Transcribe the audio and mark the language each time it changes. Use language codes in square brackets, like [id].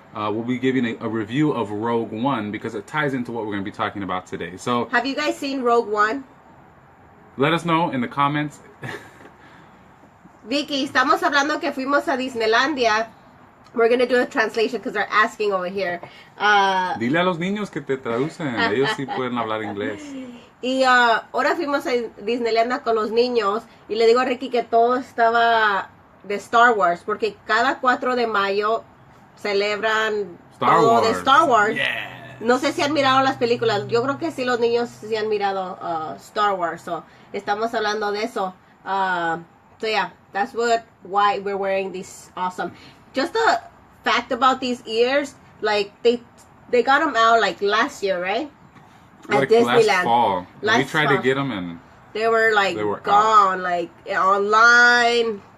[en] We'll be giving a review of Rogue One because it ties into what we're going to be talking about today. So, have you guys seen Rogue One? Let us know in the comments. [es] Vicky, estamos hablando que fuimos a Disneylandia. [en] We're going to do a translation because they're asking over here. [es] Dile a los niños que te traducen. Ellos sí pueden hablar inglés. Y ahora fuimos a Disneylandia con los niños. Y le digo a Ricky que todo estaba de Star Wars. Porque cada 4 de mayo celebran todo de Star Wars. [en] Yeah. [es] No sé si han mirado las películas. Yo creo que sí, los niños sí han mirado Star Wars. So, estamos hablando de eso. [en] So yeah, that's why we're wearing these awesome. Just a fact about these ears, like they got them out like last year, right? Like at Disneyland. Last fall. We tried to get them and they were gone, out. Like online.